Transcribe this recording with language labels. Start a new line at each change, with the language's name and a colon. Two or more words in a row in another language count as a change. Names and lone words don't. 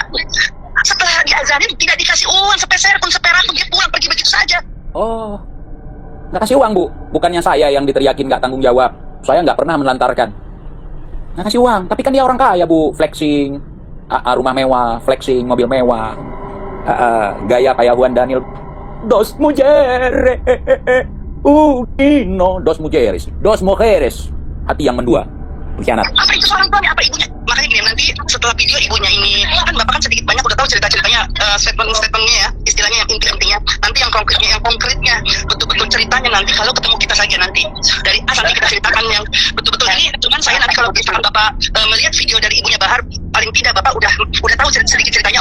Indonesian: Setelah diajarin tidak dikasih uang sepeser pun seperak pun, dia pulang pergi begitu saja. Oh, nggak kasih uang, Bu. Bukannya saya yang diteriakin nggak tanggung jawab. Saya nggak pernah menelantarkan. Nggak kasih uang, tapi kan dia orang kaya, Bu. Flexing, rumah mewah, flexing, mobil mewah, gaya kayak Juan Daniel.
Spanish: Dos mujeres, dos mujeres,
Indonesian: hati yang mendua, pengkhianat. Apa itu seorang tuanya, apa ibunya? Makanya gini, nanti setelah video ibunya ini, kan Bapak kan sedikit banyak udah tahu cerita-ceritanya, statement-statementnya ya, istilahnya yang inti-intinya. Nanti yang konkretnya, betul-betul ceritanya nanti kalau ketemu kita saja nanti. Dari A sampai kita ceritakan yang betul-betul ini. Cuman saya nanti kalau misalkan Bapak melihat video dari ibunya Bahar, paling tidak Bapak udah tahu sedikit ceritanya.